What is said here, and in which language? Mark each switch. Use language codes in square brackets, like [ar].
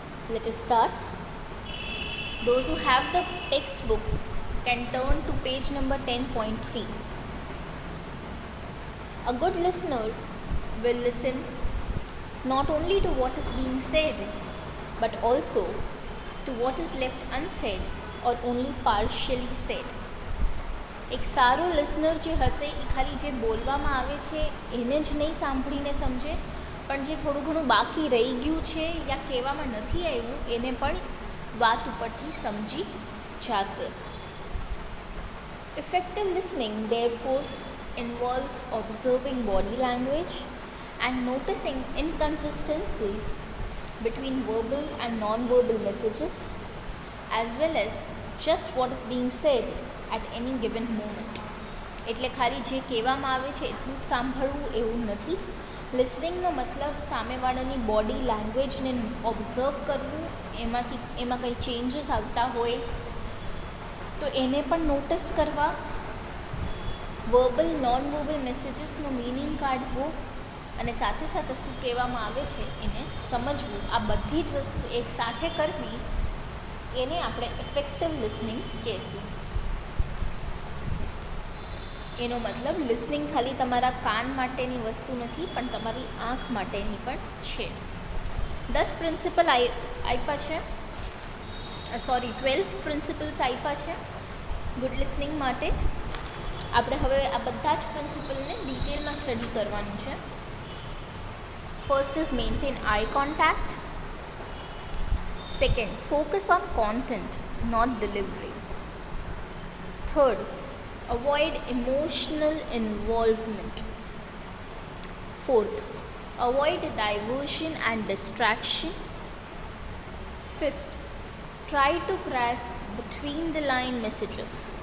[en] Let us start. Those who have the textbooks can turn to page number 10.3. A good listener will listen not only to what is being said, but also to what is left unsaid or only partially said. [gu] એક સારો listener જે હશે એ ખાલી જે બોલવામાં આવે છે એને જ નહીં સાંભળીને સમજે, પણ જે થોડું ઘણું બાકી રહી ગયું છે યા કહેવામાં નથી આવ્યું એને પણ વાત ઉપરથી સમજી જશે. [en] Effective listening therefore involves observing body language and noticing inconsistencies between verbal and non-verbal messages, as well as just what is being said at any given moment. [gu] એટલે ખાલી જે કહેવામાં આવે છે એટલું જ સાંભળવું એવું નથી. લિસનિંગનો મતલબ સામેવાળાની બોડી લેંગ્વેજને ઓબ્ઝર્વ કરવું, એમાં કંઈ ચેન્જીસ આવતા હોય તો એને પણ નોટિસ કરવા, વર્બલ નોન વર્બલ મેસેજીસનો મિનિંગ કાઢવો અને સાથે સાથે શું કહેવામાં આવે છે એને સમજવું. આ બધી જ વસ્તુ એક સાથે કરવી એને આપણે ઇફેક્ટિવ લિસનિંગ કહેશું. એનો મતલબ લિસનિંગ ખાલી તમારા કાન માટેની વસ્તુ નથી પણ તમારી આંખ માટેની પણ છે. 10 પ્રિન્સિપલ આપ્યા છે, 12 પ્રિન્સિપલ્સ આપ્યા છે ગુડ લિસનિંગ માટે. આપણે હવે આ બધા જ પ્રિન્સિપલને ડિટેલમાં સ્ટડી કરવાનું છે. [en] First is maintain eye contact. Second, focus on content not delivery. Third, avoid emotional involvement. Fourth, avoid diversion and distraction. Fifth, try to grasp between the line messages.